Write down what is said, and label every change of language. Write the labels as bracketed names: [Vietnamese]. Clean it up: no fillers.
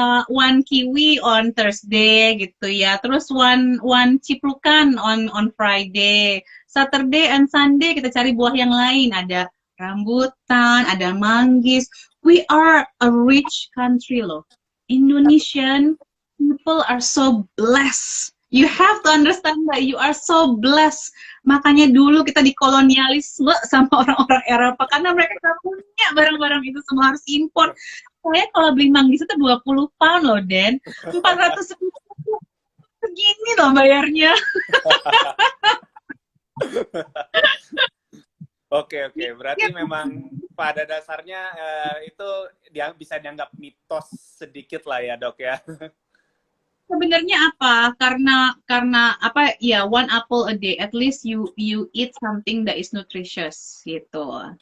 [English] One kiwi on Thursday [Indonesian] gitu ya, terus [English] one ciplukan on Friday, Saturday and Sunday [Indonesian] kita cari buah yang lain, ada rambutan, ada manggis. [English] We are a rich country loh. Indonesian people are so blessed. You have to understand that you are so blessed. [Indonesian] Makanya dulu kita dikolonialisme sama orang-orang Eropa karena mereka nggak punya barang-barang itu, semua harus impor. Saya kalau beli manggis itu 20 pound loh, Den. 400 ribu. Segini loh bayarnya. Oke. Berarti memang pada dasarnya itu bisa dianggap mitos sedikit lah ya, Dok ya. Sebenarnya apa? Karena apa ya, [English] one apple a day, at least you eat something that is nutritious gitu.